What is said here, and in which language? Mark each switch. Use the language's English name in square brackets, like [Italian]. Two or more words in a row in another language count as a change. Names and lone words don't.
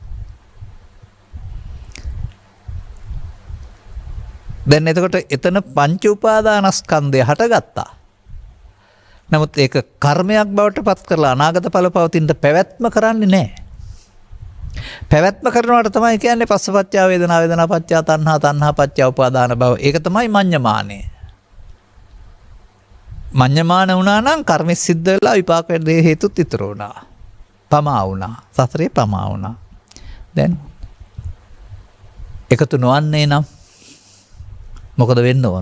[Sinhala] දැන් එතකොට එතන පංච උපාදානස්කන්ධය හටගත්තා. නමුත් ඒක කර්මයක් බවට පත් කරලා අනාගත ඵල පවතින පැවැත්ම කරන්නේ නැහැ. පැවැත්ම කරනවට තමයි කියන්නේ [Pali] පස්සපච්චා වේදනා වේදනා පච්චා තණ්හා තණ්හා පච්චා උපාදාන භව. [Sinhala] ඒක තමයි මඤ්ඤමානය. මඤ්ඤමාන වුණා නම් කර්ම සිද්ධ වෙලා විපාක දෙය හේතුත් ඉතුරු වුණා. පමා වුණා. සතරේ පමා වුණා. දැන් එකතු නොවන්නේ නම් මොකද වෙන්න ඕන?